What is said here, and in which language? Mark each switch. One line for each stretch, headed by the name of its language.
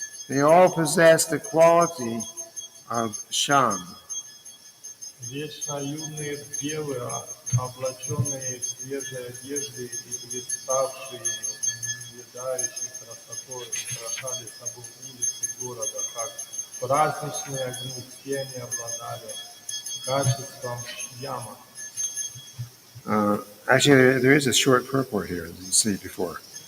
English: They all possessed the quality of Sham.
Russian: Вечно юные девы, облаченные в свежие одежды и блиставшие невероятной красотой, украшали собой улицы города, как праздничные огни, все они обладали качеством Шьяма.
English: Actually, there is a short purport here, as you see before.